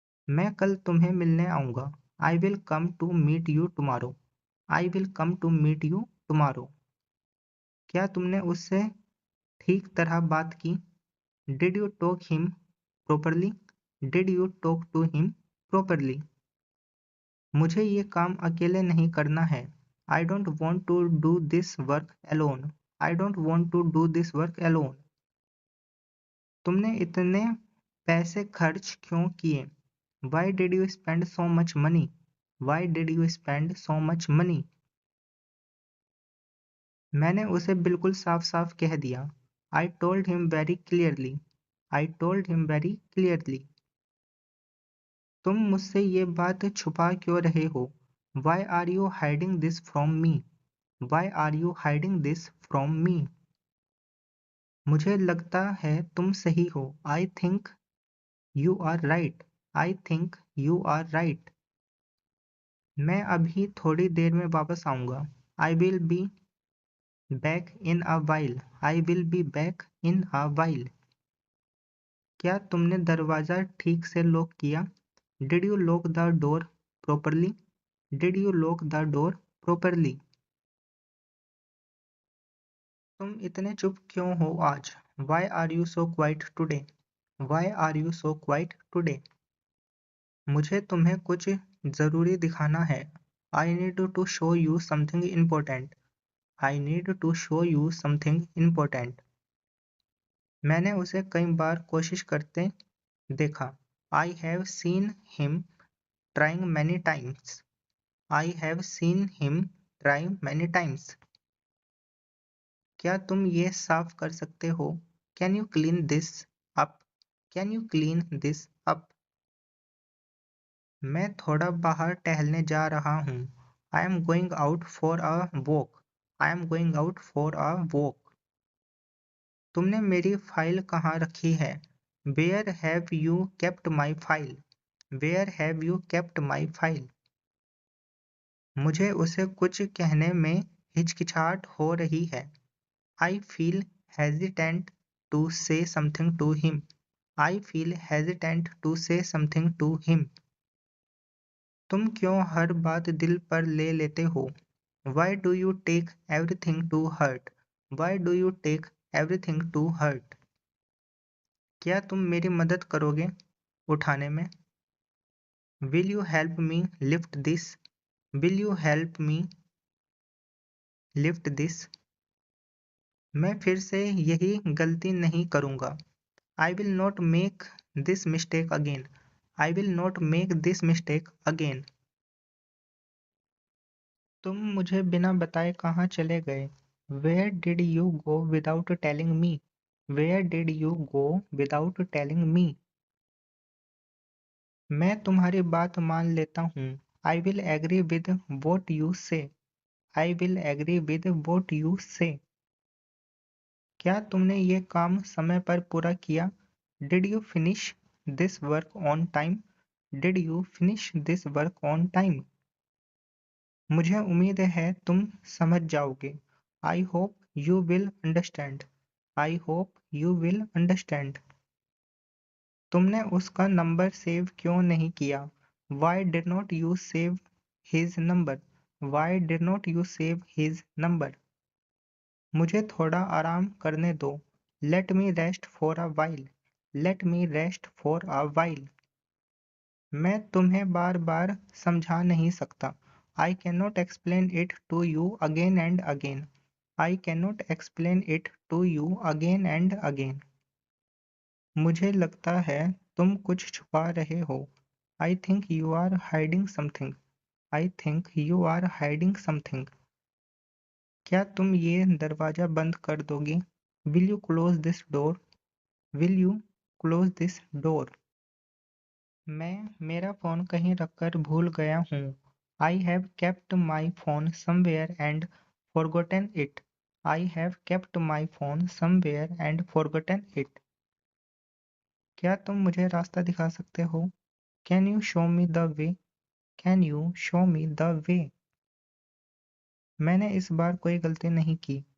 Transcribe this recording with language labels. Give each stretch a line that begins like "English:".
Hindi: मैं कल तुम्हें मिलने आऊँगा।
English: I will come to meet you tomorrow. I will come to meet you tomorrow.
Hindi: क्या तुमने उससे ठीक तरह बात की?
English: Did you talk him properly? Did you talk to him properly?
Hindi: मुझे ये काम अकेले नहीं करना है।
English: I don't want to do this work alone. I don't want to do this work alone.
Hindi: तुमने इतने पैसे खर्च क्यों किए?
English: Why did you spend so much money? Why did you spend so much money?
Hindi: मैंने उसे बिल्कुल साफ-साफ कह दिया।
English: I told him very clearly. I told him very clearly.
Hindi: तुम मुझसे ये बात छुपा क्यों रहे हो?
English: Why are you hiding this from me? Why are you hiding this from me?
Hindi: मुझे लगता है तुम सही हो.
English: I think you are right. I think you are right.
Hindi: मैं अभी थोड़ी देर में वापस आऊँगा.
English: I will be back in a while. I will be back in a while.
Hindi: क्या तुमने दरवाज़ा ठीक से लॉक किया?
English: Did you lock the door properly? Did you lock the door properly?
Hindi: तुम इतने चुप क्यों हो आज?
English: Why are you so quiet today? Why are you so quiet today?
Hindi: मुझे तुम्हें कुछ ज़रूरी दिखाना है.
English: I need to show you something important. I need to show you something important.
Hindi: मैंने उसे कई बार कोशिश करते देखा.
English: I have seen him trying many times. I have seen him try many times.
Hindi: क्या तुम ये साफ कर सकते हो?
English: Can you clean this up? Can you clean this up?
Hindi: मैं थोड़ा बाहर टहलने जा रहा हूँ.
English: I am going out for a walk. I am going out for a walk.
Hindi: तुमने मेरी फाइल कहाँ रखी है?
English: Where have you kept my file? Where have you kept my file?
Hindi: मुझे उसे कुछ कहने में हिचकिचाहट हो रही है.
English: I feel hesitant to say something to him. I feel hesitant to say something to him.
Hindi: तुम क्यों हर बात दिल पर ले लेते हो?
English: Why do you take everything to heart? Why do you take everything to heart?
Hindi: क्या तुम मेरी मदद करोगे उठाने में?
English: Will you help me lift this? Will you help me lift this?
Hindi: मैं फिर से यही गलती नहीं करूँगा.
English: I will not make this mistake again. I will not make this mistake again.
Hindi: तुम मुझे बिना बताए कहाँ चले गए?
English: Where did you go without telling me? Where did you go without telling me?
Hindi: मैं तुम्हारी बात मान लेता हूँ.
English: I will agree with what you say. I will agree with what you say.
Hindi: क्या तुमने ये काम समय पर पूरा किया?
English: Did you finish this work on time? Did you finish this work on time?
Hindi: मुझे उम्मीद है तुम समझ जाओगे.
English: I hope you will understand. I hope you will understand.
Hindi: तुमने उसका नंबर सेव क्यों नहीं किया?
English: Why did not you save his number? Why did not you save his number?
Hindi: मुझे थोड़ा आराम करने दो.
English: Let me rest for a while. Let me rest for a while.
Hindi: मैं तुम्हें बार-बार समझा नहीं सकता.
English: I cannot explain it to you again and again. I cannot explain it to you again and again.
Hindi: मुझे लगता है तुम कुछ छुपा रहे हो.
English: I think you are hiding something. I think you are hiding something.
Hindi: क्या तुम ये दरवाज़ा बंद कर दोगे?
English: Will you close this door? Will you close this door?
Hindi: मैं मेरा फ़ोन कहीं रखकर भूल गया हूँ.
English: I have kept my phone somewhere and forgotten it. I have kept my phone somewhere and forgotten it.
Hindi: क्या तुम मुझे रास्ता दिखा सकते हो?
English: Can you show me the way? Can you show me the way?
Hindi: मैंने इस बार कोई गलती नहीं की.